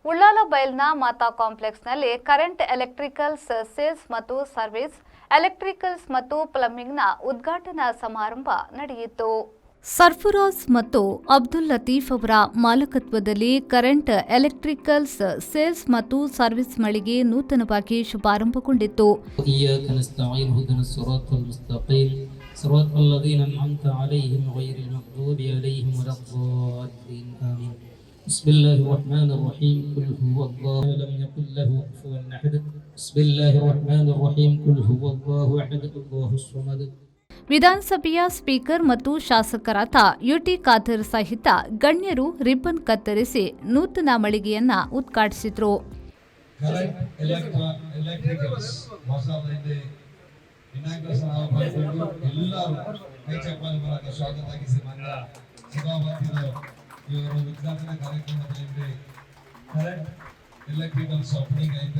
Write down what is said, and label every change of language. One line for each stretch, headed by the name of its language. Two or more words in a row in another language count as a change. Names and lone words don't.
Kannada: ಉಳ್ಳಾಲ ಬೈಲ್ನ ಮಾತಾ ಕಾಂಪ್ಲೆಕ್ಸ್ನಲ್ಲಿ ಕರೆಂಟ್ ಎಲೆಕ್ಟ್ರಿಕಲ್ಸ್ ಸೇಲ್ಸ್ ಮತ್ತು ಸರ್ವಿಸ್, ಎಲೆಕ್ಟ್ರಿಕಲ್ಸ್ ಮತ್ತು ಪ್ಲಂಬಿಂಗ್ನ ಉದ್ಘಾಟನಾ ಸಮಾರಂಭ ನಡೆಯಿತು. ಸರ್ಫರಾಜ್ ಮತ್ತು ಅಬ್ದುಲ್ ಲತೀಫ್ ಅವರ ಮಾಲಕತ್ವದಲ್ಲಿ ಕರೆಂಟ್ ಎಲೆಕ್ಟ್ರಿಕಲ್ಸ್ ಸೇಲ್ಸ್ ಮತ್ತು ಸರ್ವಿಸ್ ಮಳಿಗೆ ನೂತನವಾಗಿ ಶುಭಾರಂಭಗೊಂಡಿತ್ತು.
Arabic: بسم الله الرحمن الرحيم قل هو الله لم يكن له كفوا أحد بسم الله الرحمن الرحيم قل هو الله أحد الله الصمد.
Kannada: ವಿಧಾನಸಭೆಯ ಸ್ಪೀಕರ್ ಮತ್ತು ಶಾಸಕರಾದ ಯುಟಿ ಖಾದರ್ ಸಹಿತ ಗಣ್ಯರು ರಿಬ್ಬನ್ ಕತ್ತರಿಸಿ ನೂತನ ಮಳಿಗೆಯನ್ನ ಉದ್ಘಾಟಿಸಿದರು. ಉದ್ಘಾಟನಾ ಕಾರ್ಯಕ್ರಮದಲ್ಲಿ ಕರೆಂಟ್ ಎಲೆಕ್ಟ್ರಿಕಲ್ಸ್ ಓಪನಿಂಗ್ ಐತೆ.